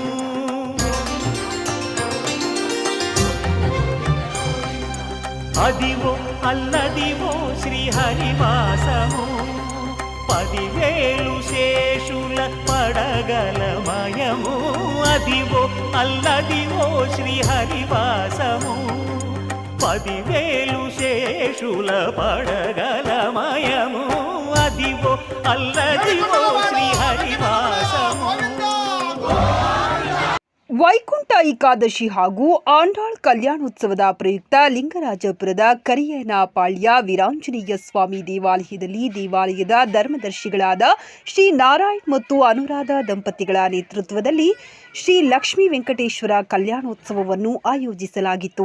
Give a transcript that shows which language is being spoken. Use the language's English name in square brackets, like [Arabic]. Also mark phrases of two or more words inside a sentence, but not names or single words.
[Telugu] అదివో అల్లదివో శ్రీహరివాసము 10,000 శేషుల పడగలమయము అదివో అల్లదివో శ్రీహరివాసము 10,000 శేషుల పడగలమయము అదివో అల్లదివో శ్రీహరివాసము. [Kannada] ವೈಕುಂಠ ಏಕಾದಶಿ ಹಾಗೂ ಆಂಡಾಳ್ ಕಲ್ಯಾಣೋತ್ಸವದ ಪ್ರಯುಕ್ತ ಲಿಂಗರಾಜಪುರದ ಕರಿಯನಪಾಳ್ಯ ವೀರಾಂಜನೇಯ ಸ್ವಾಮಿ ದೇವಾಲಯದಲ್ಲಿ ದೇವಾಲಯದ ಧರ್ಮದರ್ಶಿಗಳಾದ ಶ್ರೀ ನಾರಾಯಣ್ ಮತ್ತು ಅನುರಾಧ ದಂಪತಿಗಳ ನೇತೃತ್ವದಲ್ಲಿ ಶ್ರೀ ಲಕ್ಷ್ಮೀ ವೆಂಕಟೇಶ್ವರ ಕಲ್ಯಾಣೋತ್ಸವವನ್ನು ಆಯೋಜಿಸಲಾಗಿತ್ತು.